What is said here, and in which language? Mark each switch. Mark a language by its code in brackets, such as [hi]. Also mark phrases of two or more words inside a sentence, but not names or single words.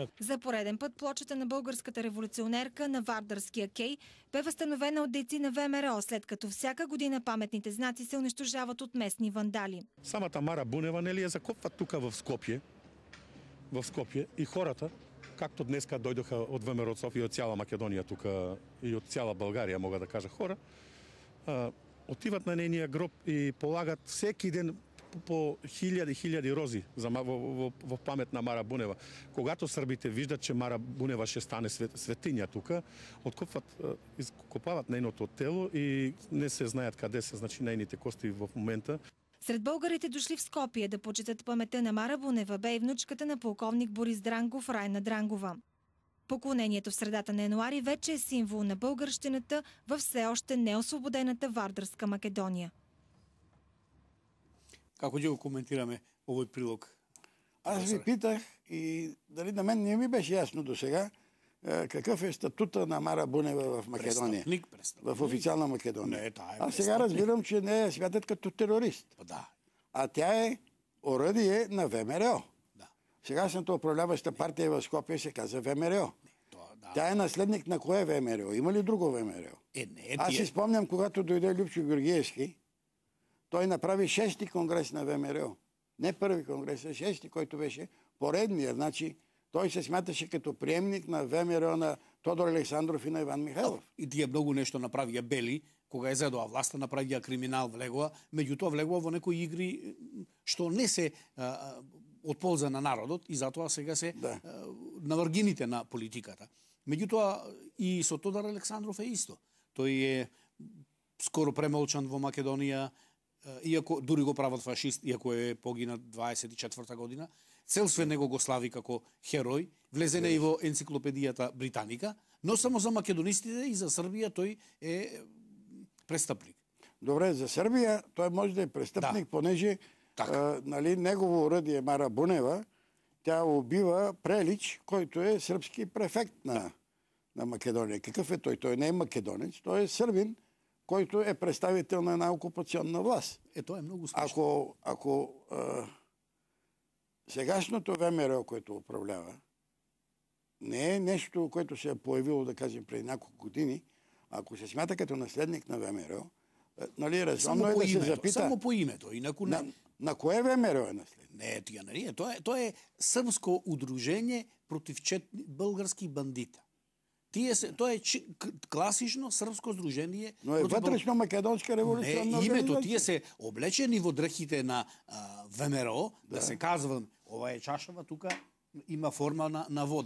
[bg] За пореден път плочата на българската революционерка на Вардарския кей бе възстановена от дейци на ВМРО, след като всяка година паметните знаци се унищожават от местни вандали. [mk] Самата Мара Бунева нели я закопват тука в Скопје и хората, както днеска дојдоха од ВМРО од Софија и од цяла Македонија тука и од цяла Българија, мога да кажа хора, отиват на нејниот гроб и полагат всеки ден по хиляди рози во памет на Мара Бунева. Когато србите виждат, че Мара Бунева ще стане светиња тука, откопават нејното тело и не се знаат каде се, значи нејните кости во момента. [bg] Сред българите дошли в Скопие да почитат паметта на Мара Бунева бе и внучката на полковник Борис Дрангов, Райна Дрангова. Поклонението в средата на януари вече е символ на българщината във все още неосвободената Вардарска Македонија. [mk] Како ќе го коментираме овој прилог? [bg] Аз ви питах и дали на мен не ми беше ясно до сега какъв е статута на Мара Бунева в Македония. Престъпник. В официална Македония. [mk] Не, таа е [bg] Аз сега разбирам, че не е смятат като терорист. Да. А тя е оръдие на ВМРО. Да. Сегашната управляваща партия в Скопие се казва ВМРО. Да. Тя е наследник на кое ВМРО? Има ли друго ВМРО? Аз си спомням, когато дойде Любчо Георгиевски, той направи 6-ти конгрес на ВМРО. Не първи конгрес, а 6-ти, който беше поредния. Значи, той се смяташе като приемник на ВМРО на Тодор Александров и на Иван Михайлов. [mk] И тие многу нешто направија Бели, кога е зедоа власта, направија криминал, влегоа, меѓутоа влегоа во некои игри што не се од полза на народот и затоа сега се на вргините на политиката. Меѓутоа и со Тодор Александров е исто. Тој е скоро премолчан во Македонија, иако дури го прават фашист, иако е погинат 24 година. Цел све него го слави како херој, влезене и во енциклопедијата британика, но само за македонистите и за Србија тој е престъпник. [bg] Добре, за Србија тој може да е престъпник, понеже нали, негово оръдие Мара Бунева, тя убива Прелич, който е сръбски префект на Македония. Какъв е той? Той не е македонец, той е сърбин, който е представител на една окупационна власт. [mk] Тоа е много смешно. [bg] Ако сегашното ВМРО, което управлява, не е нещо, което се е появило, да кажем, преди няколко години, ако се смята като наследник на ВМРО, нали, разумно е да се запита... Само по името, [mk] инаку не... [bg] На кое ВМРО е наследник? Не, тия не. [mk] Тоа е српско удружение против български бандита. Тоа е класично српско здружение. [bg] Но е вътрешно македонска революционна организација. [mk] Името, тие се облечени во дрхите на ВМРО, да се казва, ова е чашава, тука има форма на вода.